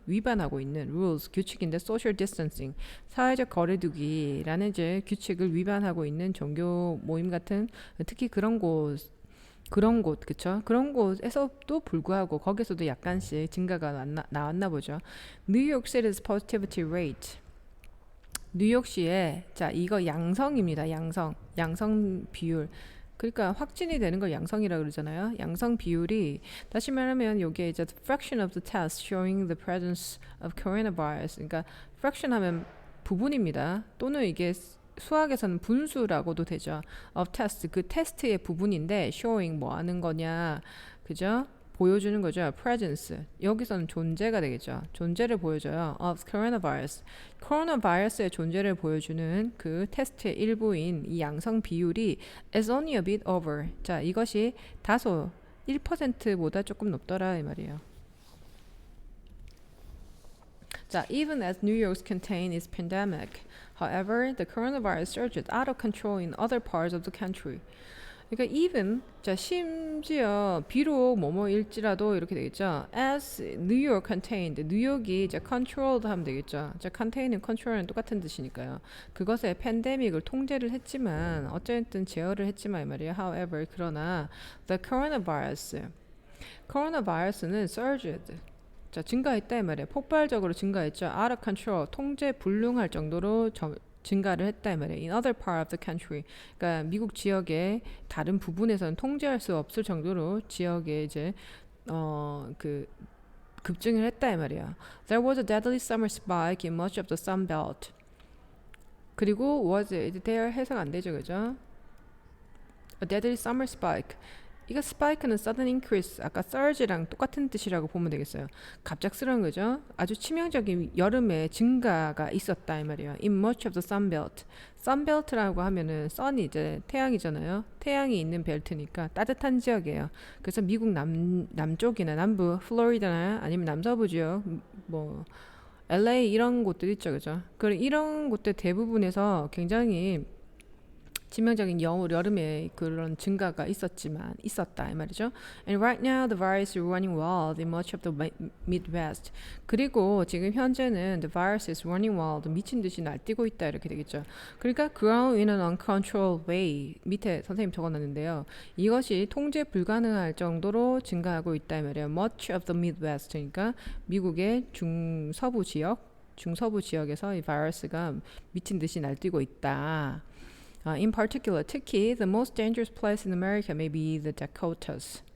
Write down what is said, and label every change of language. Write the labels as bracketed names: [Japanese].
[Korean] 위반하고 있는 rules, 규칙인데 social distancing, 사회적 거리두기라는 이제 규칙을 위반하고 있는 종교 모임 같은, 특히 그런 곳, 그쵸? 그런 곳에서도 불구하고 거기서도 약간씩 증가가 나왔나 보죠. [English] New York City's positivity rate. [Korean] 뉴욕시에 자 이거 양성입니다. 양성 비율. 그러니까 확진이 되는 걸 양성이라 그러잖아요. 양성 비율이 다시 말하면 이게 이제 [English] the fraction of the test showing the presence of coronavirus. [Korean] 그러니까 fraction 하면 부분입니다. 또는 이게 수학에서는 분수라고도 되죠. of test 그 테스트의 부분인데 showing 뭐 하는 거냐, 그죠? 보여주는 거죠. presence 여기서는 존재가 되겠죠. 존재를 보여줘요. of coronavirus 코로나바이러스의 존재를 보여주는 그 테스트의 일부인 이 양성 비율이 [English] is only a bit over. [Korean] 자 이것이 다소 1%보다 조금 높더라 이 말이에요. [English] 자, even as New York's contained its pandemic, however, the coronavirus surged out of control in other parts of the country. [Korean] 그러니까 even 자 심지어 비록 뭐뭐일지라도 이렇게 되겠죠. [English] As New York contained [Korean] 뉴욕이 이제 controlled 하면 되겠죠. 자 contain은 control은 똑같은 뜻이니까요. 그것에 팬데믹을 통제를 했지만 어쨌든 제어를 했지만 이 말이에요. However 그러나 the coronavirus는 surged 자 증가했다 이 말이에요. 폭발적으로 증가했죠. [English] Out of control [Korean] 통제 불능할 정도로 증가를 했다 이 말이에요. [English] In other part of the country, [Korean] 그러니까 미국 지역의 다른 부분에서는 통제할 수 없을 정도로 지역에 이제 그 급증을 했다 이 말이에요. [English] There was a deadly summer spike in much of the Sun Belt. [Korean] 그리고 was there 해석 안 되죠, 그죠? [English] A deadly summer spike. [Korean] 이거 spike는 sudden increase, 아까 surge랑 똑같은 뜻이라고 보면 되겠어요. 갑작스러운 거죠. 아주 치명적인 여름의 증가가 있었다 이 말이에요. [English] In much of the sun belt. [Korean] sun belt라고 하면은 sun이 이제 태양이잖아요. 태양이 있는 벨트니까 따뜻한 지역이에요. 그래서 미국 남쪽이나 남부, 플로리다나 아니면 남서부 지역, 뭐 LA 이런 곳들 있죠, 그죠? 이런 곳들 대부분에서 굉장히 치명적인 여름에 그런 증가가 있었다 이 말이죠. [English] And right now the virus is running wild in much of the Midwest. [Korean] 그리고 지금 현재는 [English] the virus is running wild [Korean] 미친 듯이 날뛰고 있다 이렇게 되겠죠. 그러니까 [English] grow in an uncontrolled way [Korean] 밑에 선생님 적어놨는데요. 이것이 통제 불가능할 정도로 증가하고 있다 이 말이에요. [English] Much of the Midwest [Korean] 그러니까 미국의 중서부 지역에서 이 바이러스가 미친 듯이 날뛰고 있다. [English] In particular, 특히 the most dangerous place in America may be the Dakotas.